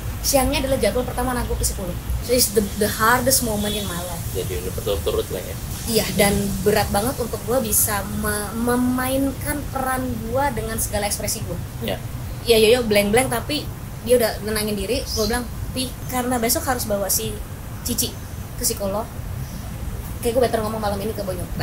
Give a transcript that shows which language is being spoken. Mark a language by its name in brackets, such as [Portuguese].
[Indonesian] Siangnya adalah jadwal pertama anak gue ke psikolog. [English] So it's the hardest moment in my life. [Indonesian] Jadi udah berturut-turut lah ya. Iya, dan berat banget untuk gue bisa memainkan peran gue dengan segala ekspresi gue. Ya Yoyo blank-blank, tapi dia udah nenangin diri. Gue bilang, "Pi, karena besok harus bawa si Cici ke psikolog, kayak gue better ngomong malam ini ke Bonyok."